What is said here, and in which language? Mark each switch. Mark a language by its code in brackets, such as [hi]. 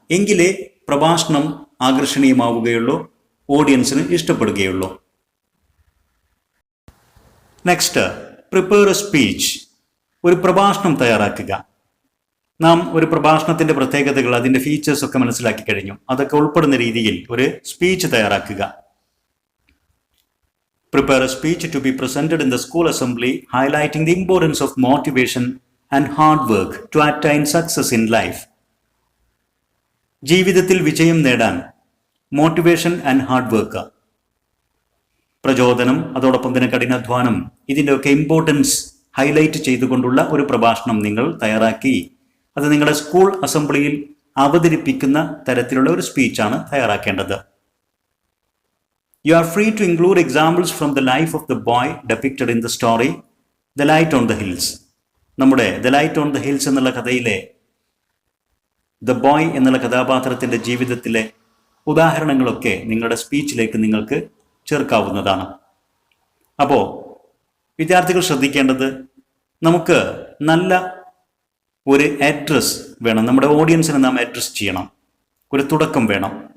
[ml] എങ്കിലേ പ്രഭാഷണം ആകർഷണീയമാവുകയുള്ളൂ, ഓഡിയൻസിന് ഇഷ്ടപ്പെടുകയുള്ളൂ. [en] Next, prepare a speech. [ml] ഒരു പ്രഭാഷണം തയ്യാറാക്കുക. നാം ഒരു പ്രഭാഷണത്തിൻ്റെ പ്രത്യേകതകൾ, അതിൻ്റെ ഫീച്ചേഴ്സ് ഒക്കെ മനസ്സിലാക്കി കഴിഞ്ഞു. അതൊക്കെ ഉൾപ്പെടുന്ന രീതിയിൽ ഒരു സ്പീച്ച് തയ്യാറാക്കുക. [en] Prepare a speech to be presented in the school assembly highlighting the importance of motivation and hard work to attain success in life. [ml] ജീവിതത്തിൽ വിജയം നേടാൻ [en] motivation and hard work, [ml] പ്രചോദനം, അതോടൊപ്പം തന്നെ കഠിനാധ്വാനം, ഇതിൻ്റെയൊക്കെ ഇമ്പോർട്ടൻസ് ഹൈലൈറ്റ് ചെയ്തുകൊണ്ടുള്ള ഒരു പ്രഭാഷണം നിങ്ങൾ തയ്യാറാക്കി അത് നിങ്ങളുടെ സ്കൂൾ അസംബ്ലിയിൽ അവതരിപ്പിക്കുന്ന തരത്തിലുള്ള ഒരു സ്പീച്ചാണ് തയ്യാറാക്കേണ്ടത്. [en] You are free to include examples from the life of the boy depicted in the story The Light on the Hills. [ml] നമ്മുടെ The Light on the Hills എന്നുള്ള കഥയിലെ The Boy എന്നുള്ള കഥാപാത്രത്തിൻ്റെ ജീവിതത്തിലെ ഉദാഹരണങ്ങളൊക്കെ നിങ്ങളുടെ സ്പീച്ചിലേക്ക് നിങ്ങൾക്ക് ചേർക്കാവുന്നതാണ്. അപ്പോൾ വിദ്യാർത്ഥികൾ ശ്രദ്ധിക്കേണ്ടത്, നമുക്ക് നല്ല ഒരു അഡ്രസ് വേണം, നമ്മുടെ ഓഡിയൻസിനെ നാം അഡ്രസ് ചെയ്യണം, ഒരു തുടക്കം വേണം.